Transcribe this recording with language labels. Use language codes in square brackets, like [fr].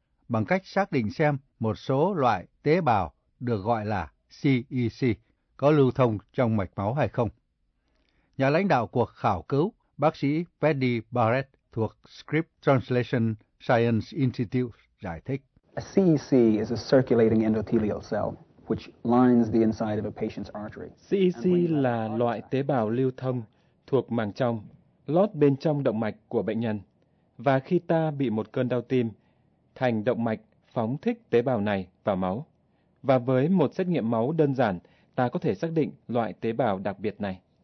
[vi] Bằng cách xác định xem một số loại tế bào được gọi là CEC có lưu thông trong mạch máu hay không. Nhà lãnh đạo cuộc khảo cứu, bác sĩ Paddy Barrett thuộc Scripps Translation Science Institute giải thích. [en] A CEC is a circulating endothelial cell which lines the inside of a patient's artery. [vi] CEC là loại tế bào lưu thông thuộc màng trong, lót bên trong động mạch của bệnh nhân. Và khi ta bị một cơn đau tim, thành động mạch phóng thích tế bào này vào máu. Và với một xét nghiệm máu đơn giản, ta có thể xác định loại tế bào đặc biệt này.